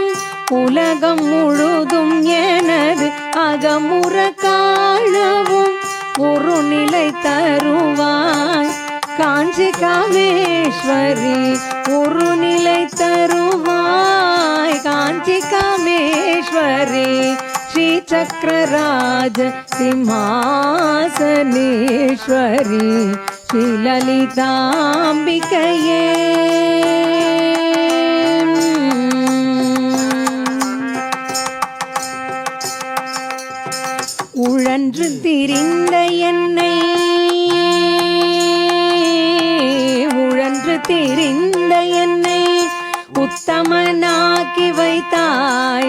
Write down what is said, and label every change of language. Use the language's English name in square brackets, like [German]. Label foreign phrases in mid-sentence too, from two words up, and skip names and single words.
[Tamil] உலகம் முழுதும் எனது அகமுற காணவும். ஒரு நிலை தருவாய் காஞ்சி காமேஸ்வரி. ஒரு நிலை தருவாய் காஞ்சி காமேஸ்வரி. [Sanskrit] श्रीचक्रराज सिंहासनेश्वरी श्रीललिताम्बिकये [Tamil] உழன்று திரிந்த என்னை உத்தமனாக்கி வைத்தாய்.